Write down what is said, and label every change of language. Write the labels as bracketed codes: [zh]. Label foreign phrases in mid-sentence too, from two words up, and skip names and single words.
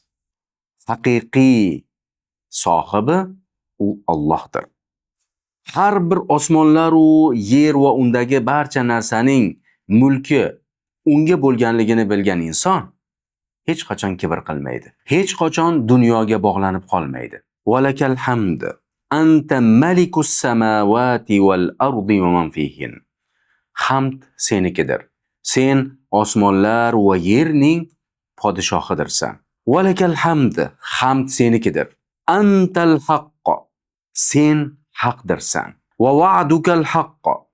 [uz] Haqiqiy sohibi u Allohdir. Har bir osmonlar u yer va undagi barcha narsaning mulki unga bo'lganligini bilgan inson hech qachon kibr qilmaydi. Hech qachon dunyoga bog'lanib qolmaydi. [ar] Valakal hamd. Anta malikus samawati wal ardi va man fihin. [uz] Hamd senikidir. Sen osmonlar va yerning podshohidirsan. [ar] Valakal hamd. [uz] Hamd senikidir. [ar] Antal haqq. Sen haqdirsan. Va va'dukal haqq.